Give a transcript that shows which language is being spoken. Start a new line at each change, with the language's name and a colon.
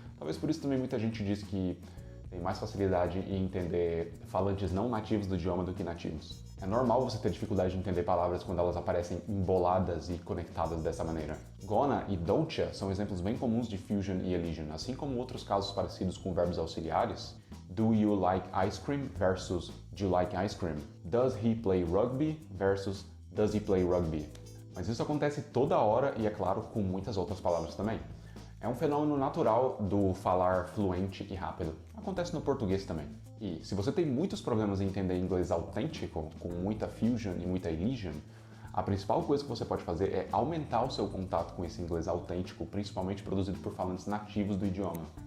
Portuguese: Talvez por isso também muita gente diz que tem mais facilidade em entender falantes não nativos do idioma do que nativos. É normal você ter dificuldade de entender palavras quando elas aparecem emboladas e conectadas dessa maneira. Gonna e don'tcha são exemplos bem comuns de fusion e elision, assim como outros casos parecidos com verbos auxiliares.
English: Do you like ice cream versus do you like ice cream? Does he play rugby versus does he play rugby?
Portuguese: Mas isso acontece toda hora e, é claro, com muitas outras palavras também. É um fenômeno natural do falar fluente e rápido. Acontece no português também. E se você tem muitos problemas em entender inglês autêntico, com muita fusion e muita elision, a principal coisa que você pode fazer é aumentar o seu contato com esse inglês autêntico, principalmente produzido por falantes nativos do idioma.